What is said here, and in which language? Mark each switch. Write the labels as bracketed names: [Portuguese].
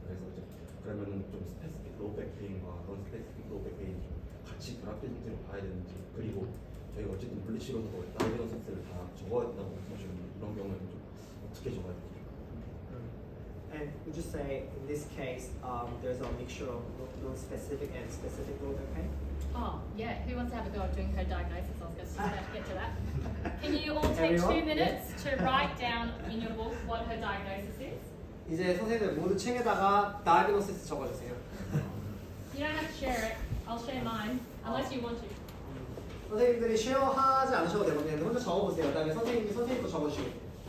[Korean] 그래서 이제 그러면은 좀 스페시픽 로우백 페인과 넌 스페시픽 로우백 페인이 좀 같이 결합된 형태로 봐야 되는지 그리고 저희가 어쨌든 블리치로서 다이어노시스를 다 적어야 된다고 말씀하셨는데 이런 경우에는 좀 어떻게 적어야 되죠? [English] And would you say in this case there's a mixture of non-specific and specific low back pain? Oh, yeah, who wants to have a go at doing her diagnosis? I was just about to get to that. Can you all take Everyone? 2 minutes to write down in your book what her diagnosis is? [Korean] 이제 선생님들 모두 책에다가 diagnosis 적어주세요. [English] You don't have to share it. I'll share mine, unless you want to. [Korean] 선생님들이 쉐어하지 않으셔도 되거든요. 혼자 적어보세요. 그다음에 선생님 거 적어주시고.